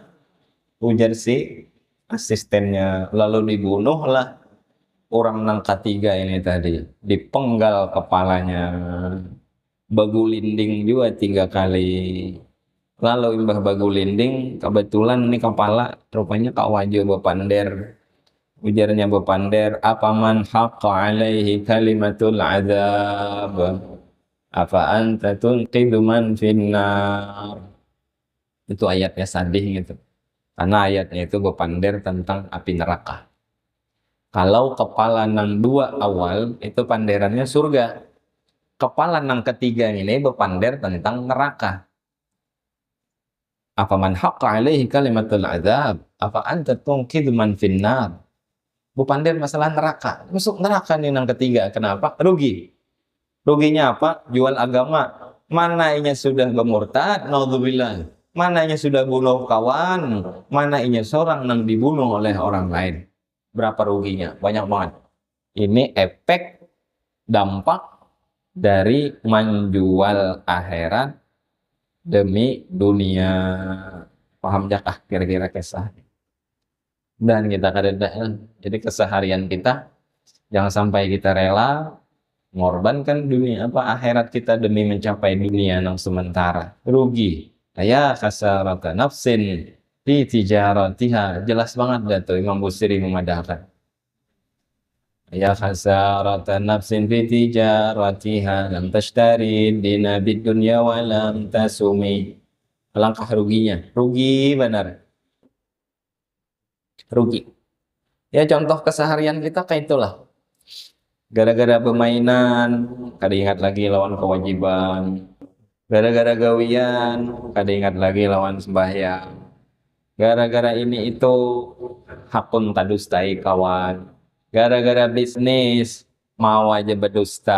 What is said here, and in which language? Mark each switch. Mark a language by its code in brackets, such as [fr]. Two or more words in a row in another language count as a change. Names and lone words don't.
[bjn] Ujar si asistennya, lalu dibunuhlah orang nang ketiga ini tadi, dipenggal kepalanya, bagulinding juga 3 kali. Lalu imbah bagulinding, kebetulan ini kepala rupanya Kak Wajo bepander. Ujarnya bepander, [ar] أفمن حق عليه كلمة العذاب, أفأنت تنقذ من في النار. [bjn] Itu ayatnya sadih gitu. Karena ayatnya itu bepander tentang api neraka. Kalau kepala nang 2 awal itu panderannya surga. Kepala nang ketiga ini bepander tentang neraka. Apa man haqqa alaihi kalimatul azab, apa anta tunqidu man finnar. Bepander masalah neraka. Masuk neraka nih nang ketiga. Kenapa? Rugi. Ruginya apa? Jual agama. Mana inya sudah bermurtad, naudzubillah. Mana inya sudah bunuh kawan, mana inya seorang nang dibunuh oleh orang lain. Berapa ruginya? Banyak banget. [id] Ini efek dampak dari menjual akhirat demi dunia. [bjn] Paham jakah kira-kira kisah? [id] Dan kita kadang, jadi keseharian kita jangan sampai kita rela mengorbankan dunia akhirat kita demi mencapai dunia yang sementara. Rugi. [ar] يا خسارة نفس في تجارتها, [bjn] jelas banget dah tuh Imam Busiri memadahkan. [ar] يا خسارة نفس في تجارتها لم تشتر الدين بالدنيا ولم تسم. [id] Alangkah ruginya. Rugi benar. Rugi. [bjn] Ya contoh keseharian kita kayak itulah. Gara-gara permainan, kada ingat lagi lawan kewajiban. Gara-gara gawian, kada ingat lagi lawan sembahyang. Gara-gara ini itu hakun tadustai kawan. [id] Gara-gara bisnis mau aja berdusta.